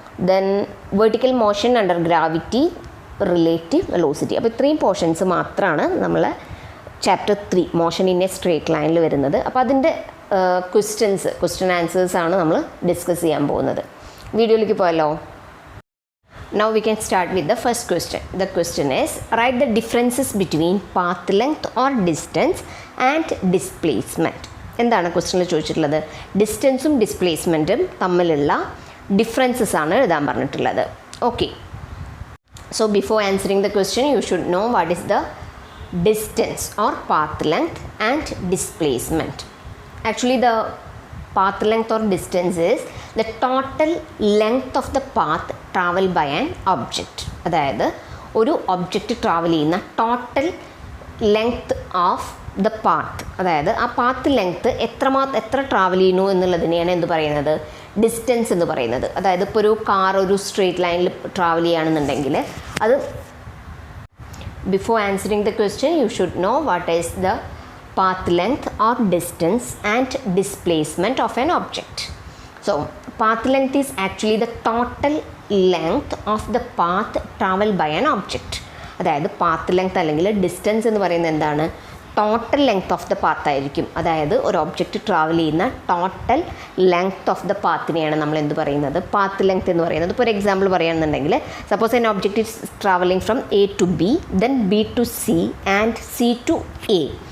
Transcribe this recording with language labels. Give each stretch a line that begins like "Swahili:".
English: Then vertical motion under gravity, relative velocity.
Malayalam: അപ്പോൾ ഇത്രയും portions മാത്രമാണ് നമ്മൾ chapter 3 motion in A straight ലൈനിൽ വരുന്നത്. അപ്പോൾ അതിൻ്റെ ക്വസ്റ്റ്യൻ ആൻസേഴ്സാണ് നമ്മൾ ഡിസ്കസ് ചെയ്യാൻ പോകുന്നത്. വീഡിയോയിലേക്ക് പോയല്ലോ.
English: Now we can start with the first question. The question is, write the differences between path length or distance and displacement.
Malayalam: എന്താണ് ക്വസ്റ്റ്യനിൽ ചോദിച്ചിട്ടുള്ളത്? ഡിസ്റ്റൻസും ഡിസ്പ്ലേസ്മെൻറ്റും തമ്മിലുള്ള ഡിഫറൻസസ് ആണ് എഴുതാൻ പറഞ്ഞിട്ടുള്ളത്.
English: Okay, so before answering the question you should know what is the distance or path length and displacement. Actually the path length or distance is the total length of the path traveled by an object.
Malayalam: അതായത് ഒരു object travel ചെയ്യുന്ന
English: total length of the path,
Malayalam: അതായത് ആ path length എത്ര travel ചെയ്യുന്നു എന്നുള്ളതിനെയാണ് എന്ത് പറയുന്നത്? Distance എന്ന് പറയുന്നത്. അതായത് ഇപ്പോൾ ഒരു കാർ ഒരു സ്ട്രേറ്റ് ലൈനിൽ ട്രാവൽ ചെയ്യുകയാണെന്നുണ്ടെങ്കിൽ അത്
English: Before answering the question you should know what is the path length or distance and displacement of an object. So path length is actually the total length of the path traveled by an object.
Malayalam: അതായത് path length അല്ലെങ്കിൽ distance എന്ന് പറയുന്നത് എന്താണ്?
English: total length of the path
Malayalam: ആയിരിക്കും. അതായത് ഒരു object travel ചെയ്യുന്ന
English: total length of the
Malayalam: പാത്തിനെയാണ് നമ്മൾ എന്ത് പറയുന്നത്? പാത്ത് ലെങ്ത് എന്ന് പറയുന്നത്. ഇപ്പോൾ ഒരു എക്സാമ്പിൾ പറയുകയാണെന്നുണ്ടെങ്കിൽ
English: Suppose an object is travelling from A to B, then B to C and C to A.